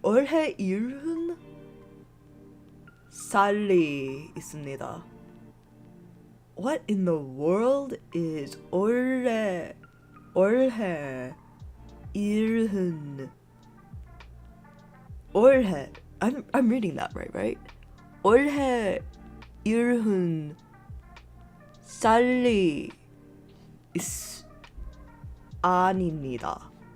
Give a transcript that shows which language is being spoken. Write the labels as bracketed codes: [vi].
[ko] 올해 일흔 살이 있습니다. [en] What in the world is [ko] 올해 일흔? [en] 올해. I'm reading that right? [ko] 올해 일흔 살이 아닙니다.